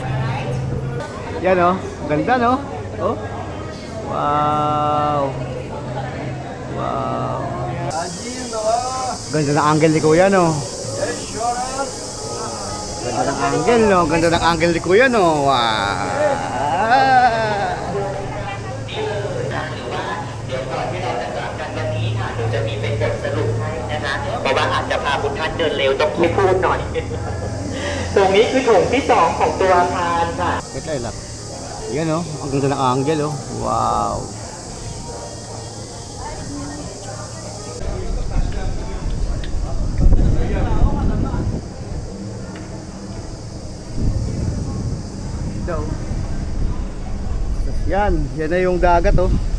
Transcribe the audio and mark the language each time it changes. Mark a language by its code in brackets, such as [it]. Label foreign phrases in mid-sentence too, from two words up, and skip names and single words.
[tl] Yan oh, ganda no? Oh. Wow. Wow. Ganda ng angle ni Kuya no. Ganda ng angle no, ganda ng angle ni Kuya no. Wow. [th] เพราะว่าอาจจะพาคุณท่านเดินเร็วต้องไม่พูดหน่อย ตรงนี้คือโถงที่2ของตัวอาคารค่ะ [tl] Wait lang. Yan oh, ang ganda ng angle oh. Wow. Yan, yan na yung dagat oh.